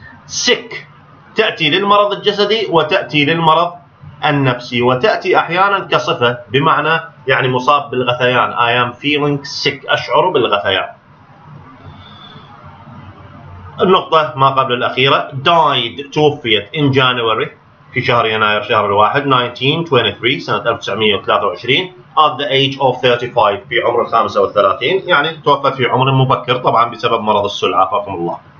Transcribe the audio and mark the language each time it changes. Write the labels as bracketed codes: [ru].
[ar] sick تأتي للمرض الجسدي وتأتي للمرض النفسي، وتأتي أحيانا كصفة بمعنى يعني مصاب بالغثيان. [en] I am feeling sick، [ar] أشعر بالغثيان. النقطة ما قبل الأخيرة [en] died، [ar] توفيت [en] in January، [ar] في شهر يناير شهر الواحد 1923 سنة 1923 [en] at the age of 35، [ar] في عمر 35، يعني توفت في عمر مبكر طبعا بسبب مرض السل عافاكم الله.